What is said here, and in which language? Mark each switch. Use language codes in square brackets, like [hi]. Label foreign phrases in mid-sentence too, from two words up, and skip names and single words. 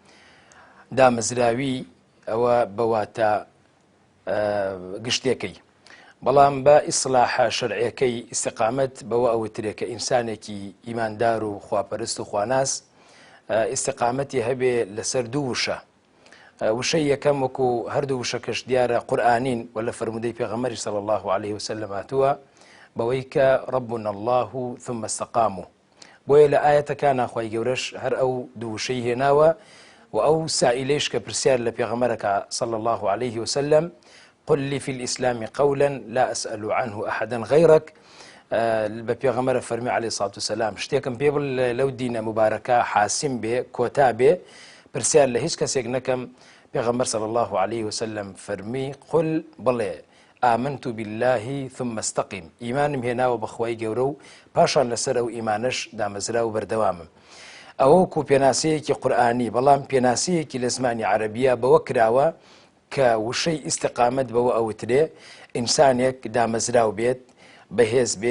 [ckb] دامەزراوی ئەوە بەواتە گشتێکەی بەڵام بە ئیسلاحە شەرعیەکەی ئیستیقامەت بەوە ئەوترێکە ئینسانێکی ئیماندار و خواپەرست و خواناس ئیستیقامەتی هەبێ لەسەر دوو وشە وشەی یەکەم وەکو هەردوو وشەکەش دیارە قورئانین و لە فەرمودەی پێغەمبەری [ar] صلی الله علیه [ckb] وسلم هاتووە بەوەی کە [ar] ربنا الله ثم استقاموا [ckb] بۆیە لە ئاەتەکانە خوای گەورەش هەر ئەو دوو وشەی هێناوە و ئەو سائیلەیش کە پرسیار لە پێغەمبەرەکە [ar] صلی الله علیه وسلم قل لي في الإسلام قولا لا أسأل عنه أحدا [ckb] غيرك بپێغەمبەرە فەرمی [ar] عليه الصلاة والسلام [ckb] شتێکم پێ بڵ لەو دینە مبارەکە حاسم بێ کۆتا بێ پرسیار لە هیچ کەسێک نەکەم پێغەمبەر [ar] صلی الله عليه وسلم [ckb] فەرمی قل بڵێ [ar] آمنت بالله ثم استقم [ckb] ئیمانم هێناوە بەخوای گەورە و پاشان لەسەر ئەو ئیمانش دامەزرا و بەردەوامم ئەوەکو پێناسەیەکی قورئانی بەڵام پێناسەیەکی لە زمانی عەرەبیە بەوە کراوە کە وشەی ئیستیقامەت بەوە ئەوترێ ئینسانێک دامەزراو بێت بەهێز بێ،